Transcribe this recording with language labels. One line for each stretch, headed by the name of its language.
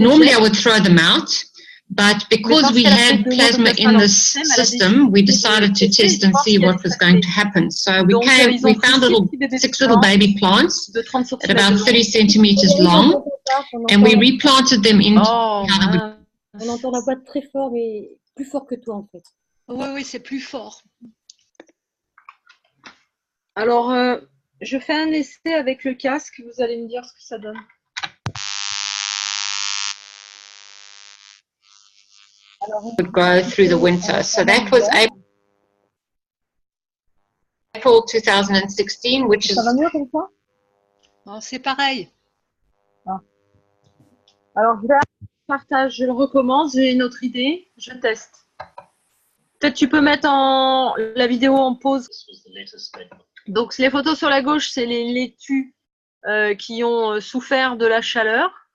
English: normally I would throw them out, but because we had plasma in the system, we decided to test and see what was going to happen. So we found six little baby plants at about 30 centimeters long, and we replanted them into.
French: On entend la voix très fort, mais plus fort que toi en fait. Oui, c'est plus fort. Alors, je fais un essai avec le casque, vous allez me dire ce que ça donne.
English: Would go through the winter. So that was April 2016, which is.
French: Ça va mieux comme ça? Non, c'est pareil. Ah. Alors, je vais partage, je le recommence, j'ai une autre idée, je teste. Peut-être tu peux mettre la vidéo en pause. Donc, les photos sur la gauche, c'est les laitues qui ont souffert de la chaleur.